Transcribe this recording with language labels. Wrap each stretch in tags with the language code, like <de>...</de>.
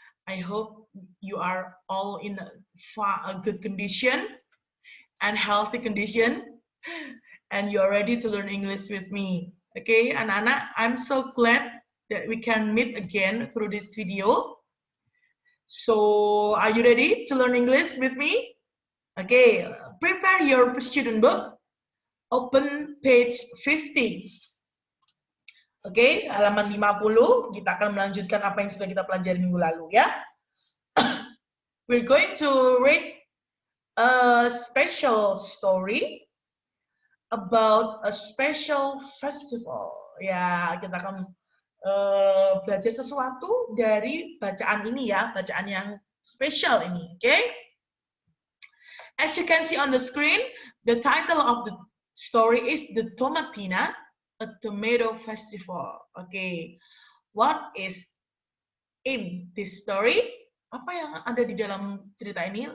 <en>I hope you are all in a good condition and healthy condition, and you are ready to learn English with me. Okay,</en> <id>anak-anak,</id> <en>I'm so glad that we can meet again through this video. So, are you ready to learn English with me? Okay, prepare your student book. Open page 50.</en> <id>Oke, halaman 50, kita akan melanjutkan apa yang sudah kita pelajari minggu lalu ya.</id> <en>We're going to read a special story about a special festival.</en> <id>Ya, kita akan belajar sesuatu dari bacaan ini ya, bacaan yang spesial ini, oke?</id> <en>As you can see on the screen, the title of the story is The Tomatina, a Tomato Festival. Okay, what is in this story?</en> <id>Apa yang ada di dalam cerita ini?</id>